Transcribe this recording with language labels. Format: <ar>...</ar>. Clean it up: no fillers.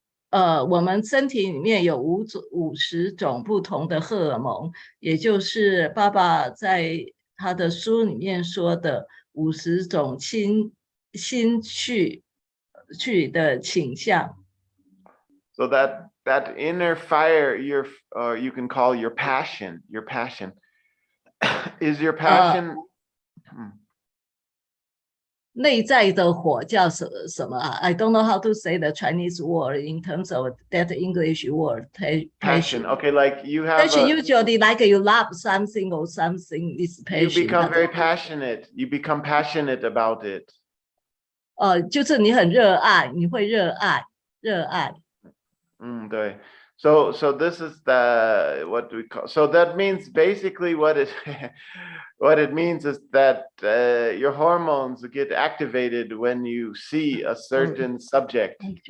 <zh>我们身体里面有50种不同的荷尔蒙，也就是爸爸在他的书里面说的50种心去的倾向。</zh> <en>So that inner fire, you can call your passion. Your passion is your passion.</en> <zh>内在的火叫什么</zh> <en>I don't know how to say the Chinese word in terms of that English word. Passion. Okay, like you have. Passion usually like you love something or something is passion. You become very passionate. You become passionate about it.</en> <zh>就是你很热爱，你会热爱。对.</zh> <en>So this is what we call. So that means basically what it means is that your hormones get activated when you see a certain subject.</en>